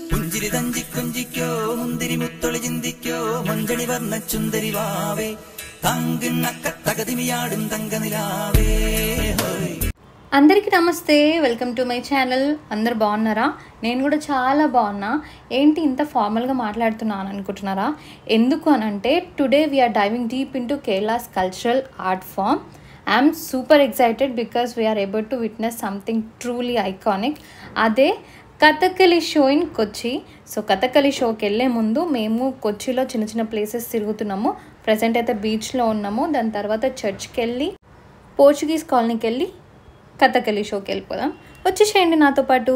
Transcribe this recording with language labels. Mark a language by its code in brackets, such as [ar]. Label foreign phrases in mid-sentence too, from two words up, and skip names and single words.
[ml] പുഞ്ചിരി തഞ്ചി കുഞ്ചിക്കോ മുന്തിരി മുത്തൊളി ചിന്തിക്കോ മഞ്ചണി വർണ്ണ ചുന്ദരി വാവേ തങ്കിണ്ണക്ക തകതിമിയാടും തങ്കനിലാവേ. [te] అందరికీ నమస్తే, [en] welcome to my channel. [te] అందరు బాగున్నారా? నేను కూడా చాలా బాగున్నా. ఏంటి ఇంత ఫార్మల్గా మాట్లాడుతున్నాను అనుకుంటున్నారా? ఎందుకు అనంటే [en] today we're diving deep into Kerala's cultural art form. I'm super excited because we're able to witness something truly iconic. [te] అదే కథకళి [en] show in [te] కొచ్చి. సో కథకళి షోకి వెళ్ళే ముందు మేము కొచ్చిలో చిన్న చిన్న ప్లేసెస్ తిరుగుతున్నాము. ప్రజెంట్ అయితే బీచ్లో ఉన్నాము. దాని తర్వాత చర్చ్కి వెళ్ళి పోర్చుగీస్ కాలనీకి వెళ్ళి కథకళి షోకి వెళ్ళిపోదాం. వచ్చేసేయండి నాతో పాటు.